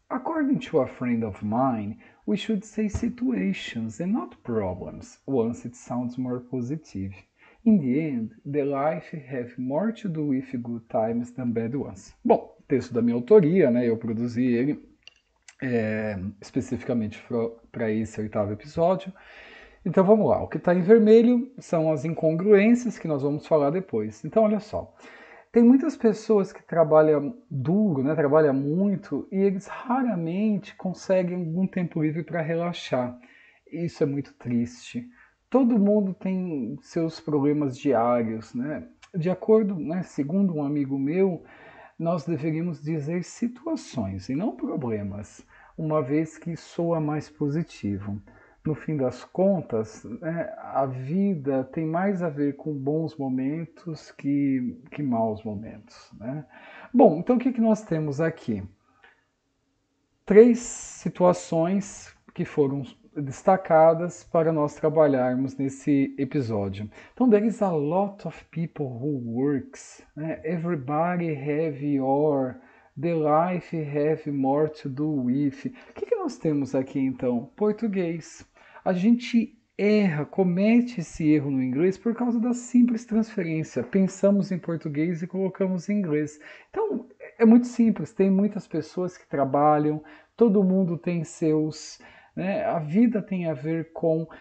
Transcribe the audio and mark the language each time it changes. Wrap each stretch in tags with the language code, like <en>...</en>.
<en>According to a friend of mine, we should say situations and not problems, once it sounds more positive. In the end, the life have more to do with good times than bad ones.</en> <pt>Bom, texto da minha autoria, né? Eu produzi ele especificamente para esse oitavo episódio. Então vamos lá, o que está em vermelho são as incongruências que nós vamos falar depois. Então olha só, tem muitas pessoas que trabalham duro, né, trabalham muito e eles raramente conseguem algum tempo livre para relaxar. Isso é muito triste. Todo mundo tem seus problemas diários, né? De acordo, né, segundo um amigo meu, nós deveríamos dizer situações e não problemas, uma vez que soa mais positivo. No fim das contas, né, a vida tem mais a ver com bons momentos que maus momentos, né? Bom, então o que nós temos aqui? 3 situações que foram destacadas para nós trabalharmos nesse episódio.</pt> <en>Então, there is a lot of people who works, né? Everybody have your, the life have more to do with.</en> <pt>O que nós temos aqui então? Português. A gente erra, comete esse erro no inglês por causa da simples transferência. Pensamos em português e colocamos em inglês. Então, é muito simples, tem muitas pessoas que trabalham, todo mundo tem seus, né, a vida tem a ver com...</pt>